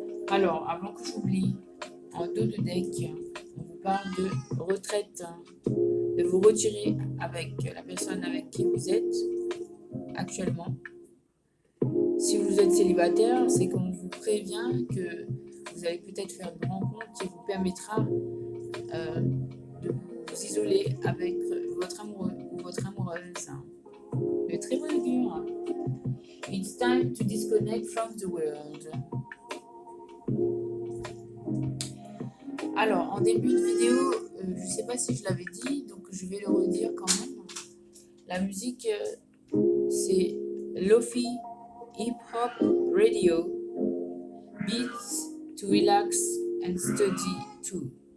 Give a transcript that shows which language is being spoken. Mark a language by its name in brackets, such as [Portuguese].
[French] Alors, avant que j'oublie, en dos de deck, on vous parle de retraite, de vous retirer avec la personne avec qui vous êtes actuellement. Si vous êtes célibataire, c'est qu'on vous prévient que vous vous allez peut-être faire une rencontre qui vous permettra de vous isoler avec votre amoureux ou votre amoureuse. Le très bon augure. [English] It's time to disconnect from the world. [French] Alors, en début de vidéo, je ne sais pas si je l'avais dit, donc je vais le redire quand même. La musique, c'est Lofi Hip Hop Radio, beats to relax and study too.